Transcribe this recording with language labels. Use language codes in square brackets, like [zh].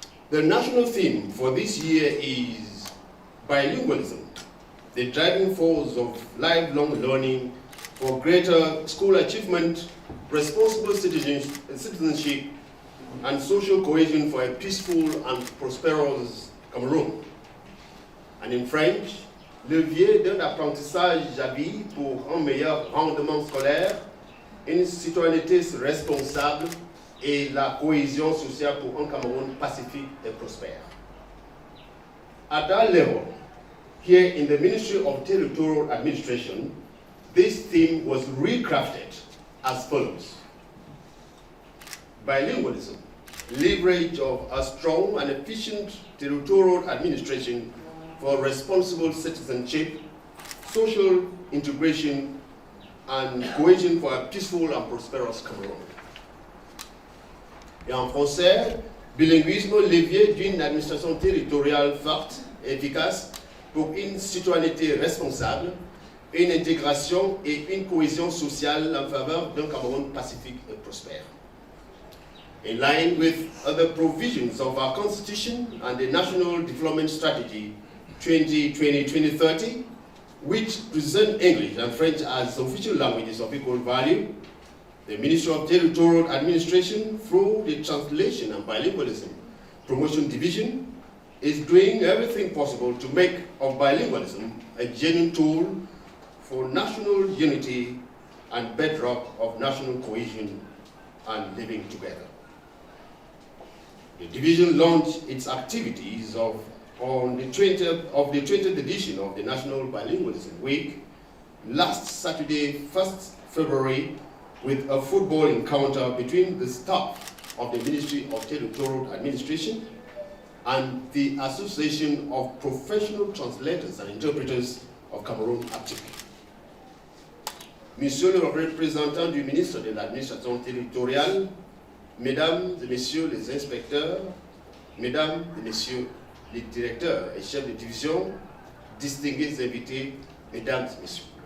[en] The national theme for this year is bilingualism, the driving force of lifelong learning for greater school achievement, responsible citizenship, and social cohesion for a peaceful and prosperous Cameroon. And in French, [fr] levier d'un apprentissage à vie pour un meilleur rendement scolaire, une citoyenneté responsable et la cohésion sociale pour un Cameroun pacifique et prospère. [en] At that level, here in the Ministry of Territorial Administration, this theme was recrafted as follows. Bilingualism, leverage of a strong and efficient territorial administration for responsible citizenship, social integration, and cohesion for a peaceful and prosperous Cameroon. [fr] Et en français, bilinguisme, levier d'une administration territoriale forte et efficace pour une citoyenneté responsable, une intégration et une cohésion sociale en faveur d'un Cameroun pacifique et prospère. [en] In line with other provisions of our Constitution and the National Development Strategy 2020-2030, which present English and French as official languages of equal value, the Ministry of Territorial Administration, through the Translation and Bilingualism Promotion Division, is doing everything possible to make of bilingualism a genuine tool for national unity and bedrock of national cohesion and living together. The division launched its activities on the 20th edition of the National Bilingualism Week last Saturday, 1st February with a football encounter between the staff of the Ministry of Territorial Administration and the Association of Professional Translators and Interpreters of Cameroon, APTIC. [fr] Monsieur le représentant du ministre de l'Administration territoriale, Mesdames et Messieurs les inspecteurs, Mesdames et Messieurs les directeurs et chefs de division, distingués invités, Mesdames et Messieurs.